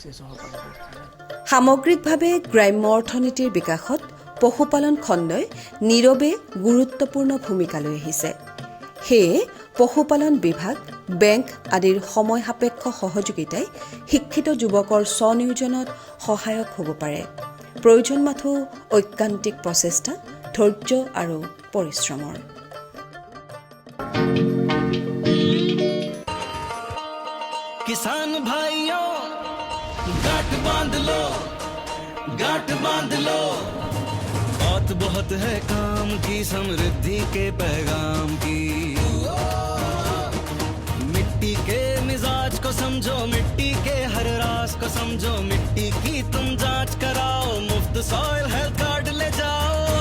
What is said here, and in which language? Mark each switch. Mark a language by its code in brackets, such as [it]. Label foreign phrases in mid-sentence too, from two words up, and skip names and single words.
[as] সামগ্ৰিকভাৱে গ্ৰাম্য অৰ্থনীতিৰ বিকাশত পশুপালন খণ্ডই নীৰৱে গুৰুত্বপূৰ্ণ ভূমিকা লৈ আহিছে সেয়ে পশুপালন বিভাগ বেংক আদিৰ সময় সাপেক্ষ সহযোগিতাই শিক্ষিত যুৱকৰ স্বনিয়োজনত সহায়ক হ'ব পাৰে প্ৰয়োজন মাথো ঐকান্তিক প্ৰচেষ্টা ধৈৰ্য আৰু পৰিশ্ৰমৰ [hi] किसान भाइयों गांठ बांध लो बात बहुत है काम की समृद्धि के पैगाम की मिट्टी के मिजाज को समझो मिट्टी के हर राज को समझो मिट्टी की तुम जांच कराओ मुफ्त [en] soil health card [hi] ले जाओ